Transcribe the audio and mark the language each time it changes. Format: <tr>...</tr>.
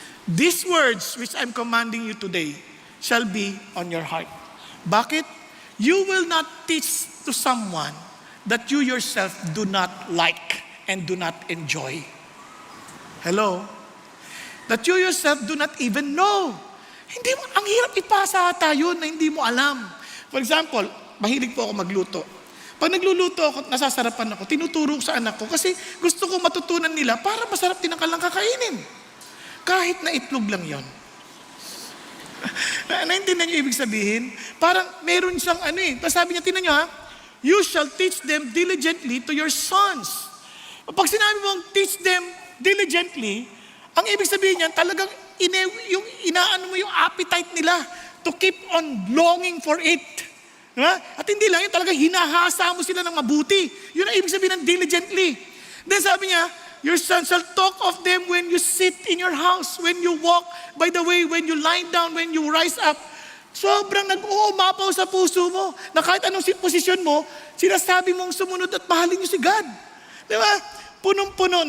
<en>These words which I'm commanding you today shall be on your heart.</en> <tl>Bakit?</tl> <en>You will not teach to someone that you yourself do not like and do not enjoy? Hello? That you yourself do not even know.</en> <tl>Hindi mo, ang hirap ipasa tayo na hindi mo alam.</tl> <en>For example,</en> <tl>mahilig po ako magluto. Pag nagluluto ako, nasasarapan ako, tinuturo ko sa anak ko kasi gusto ko matutunan nila para masarap din ang kanilang kakainin. Kahit na itlog lang yon. Naintindihan niyo ibig sabihin? Parang meron siyang Tapos sabi niya, tinan niyo ha,</tl> <en>you shall teach them diligently to your sons.</en> <tl>Pag sinabi mong</tl> <en>teach them diligently,</en> <tl>ang ibig sabihin niyan, talagang inaano mo yung appetite nila</tl> <en>to keep on longing for it.</en> <tl>Diba? At hindi lang yun, talagang hinahasa mo sila ng mabuti. Yun ang ibig sabihin ng diligently.</tl> <en>Then</en> <tl>sabi niya,</tl> <en>your son shall talk of them when you sit in your house, when you walk, by the way, when you lie down, when you rise up.</en> <tl>Sobrang nag-uumapaw sa puso mo na kahit anong posisyon mo, sinasabi mong sumunod at mahalin niyo si God. Diba? Punong-puno.</tl>